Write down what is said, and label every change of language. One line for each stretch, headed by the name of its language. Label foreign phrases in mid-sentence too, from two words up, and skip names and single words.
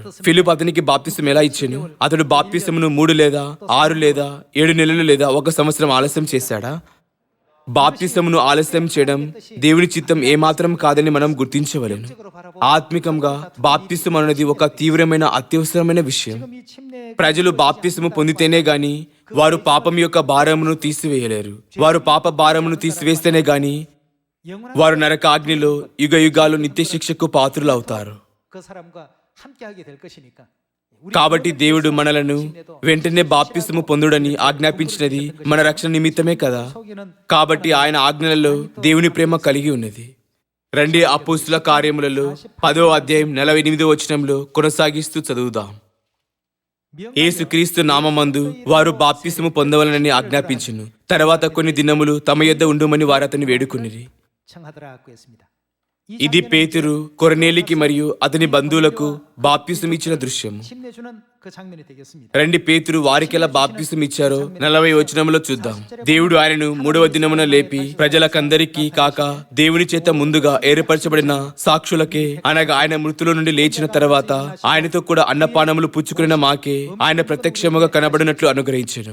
Telugu: ఫిలిప్ అతనికి బాప్తిసం ఎలా ఇచ్చెను? అతడు బాప్తిసమును 3 లేదా 6 లేదా 7 నెలలు లేదా 1 సంవత్సరం ఆలస్యం చేశాడా? బాప్తిసమును ఆలస్యం చేయడం దేవుని చిత్తం ఏమాత్రం కాదని మనం గుర్తించవలెను. ఆత్మికంగా బాప్తిసం అనేది ఒక తీవ్రమైన అత్యవసరమైన విషయం.
Korean: 이 침례
Telugu: ప్రజలు బాప్తిసము పొందితేనే గాని వారు పాపం యొక్క భారమును తీసివేయలేరు. వారు పాప భారమును తీసివేస్తేనే గాని
Korean: 영원한
Telugu: వారు నరక అగ్నిలో యుగ యుగాలు నిత్య శిక్షకు పాత్రులు అవుతారు.
Korean: 그 사람과 함께하게 될 것이니까.
Telugu: కాబట్టి దేవుడు మనలను వెంటనే బాప్తిసము పొందుడని ఆజ్ఞాపించినది మన రక్షణ నిమిత్తమే కదా.
Korean: 속이는
Telugu: కాబట్టి ఆయన ఆజ్ఞలలో దేవుని ప్రేమ కలిగి ఉన్నది. రండి అపోస్తుల కార్యములలో 10వ అధ్యాయం 48వ వచనంలో కొనసాగిస్తూ చదువుదాం. యేసుక్రీస్తు నామమందు వారు బాప్తిసము పొందవలనని ఆజ్ఞాపించును. తర్వాత కొన్ని దినములు తమ యొద్ద ఉండుమని వారు అతన్ని వేడుకొనిరి.
Korean: 청하더라고 했습니다.
Telugu: ఇది పేతురు కొర్నేలికి మరియు అతని బంధువులకు బాప్తిసం ఇచ్చిన దృశ్యము.
Korean: 침례주는 그 장면이 되겠습니다.
Telugu: రండి పేతురు వారికెలా బాప్తిసం ఇచ్చారో 40వ వచనంలో చూద్దాం. దేవుడు ఆయనను 3వ దినమున లేపి ప్రజలకందరికీ కాక దేవుని చేత ముందుగా ఏర్పరచబడిన సాక్షులకే, అనగా ఆయన మృతుల నుండి లేచిన తర్వాత ఆయనతో కూడా అన్నపానములు పుచ్చుకున్న మాకే ఆయన ప్రత్యక్షముగా కనబడినట్లు అనుగ్రహించెను.